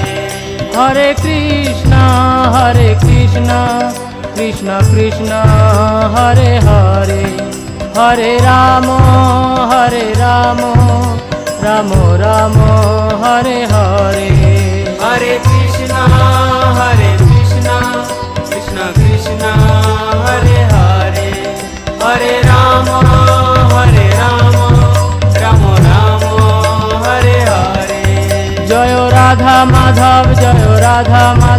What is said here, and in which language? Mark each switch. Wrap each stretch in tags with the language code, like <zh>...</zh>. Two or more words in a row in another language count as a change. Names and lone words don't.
<sa>हरे कृष्ण कृष्ण कृष्ण हरे हरे, हरे राम राम राम हरे हरे। हरे कृष्ण कृष्ण कृष्ण हरे हरे, हरे राम राम हरे हरे। जय राधा माधव जय राधा</sa>